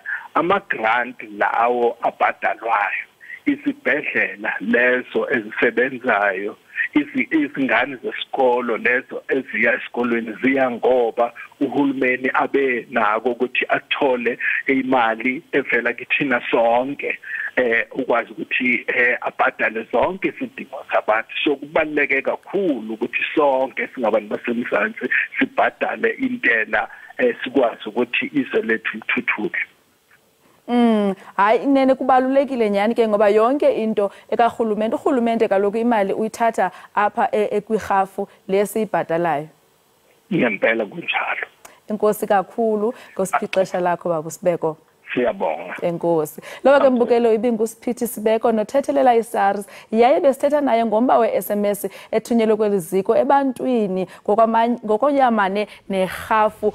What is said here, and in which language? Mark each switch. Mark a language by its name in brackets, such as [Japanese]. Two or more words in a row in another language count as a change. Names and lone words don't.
[Zulu] Ama grant lawo abhadalwayo, izibhedlela lezo ezisebenzayo, izingane zesikolo lezo eziya esikolweni ziya ngoba uhulumeni abe nako ukuthi athole imali evela kithina sonke ukwazi ukuthi abhadale zonke izidingo zabantu. So kubaluleke kakhulu ukuthi sonke singabantu basemzansi sibhadale intela sikwazi ukuthi izwe lethu lithuthuke. [Xhosa] Hayi nene kubalulekile nyani ke ngoba yonke into urhulumente kaloku imali uyithatha apha kwirhafu lesiyibhatalayo. [Zulu] Ngempela kunjalo. [Xhosa] Enkosi kakhulu ngosiphi ixesha lakho baba Sibeko. Siyabonga. Enkosi. Loba ke mbukelo ibinguSiphithi Sibeko nothethelela iSARS yaye besithetha naye ngomba we-SMS ethunyelwe kweli ziko ebantwini ngokonyamane nerhafu.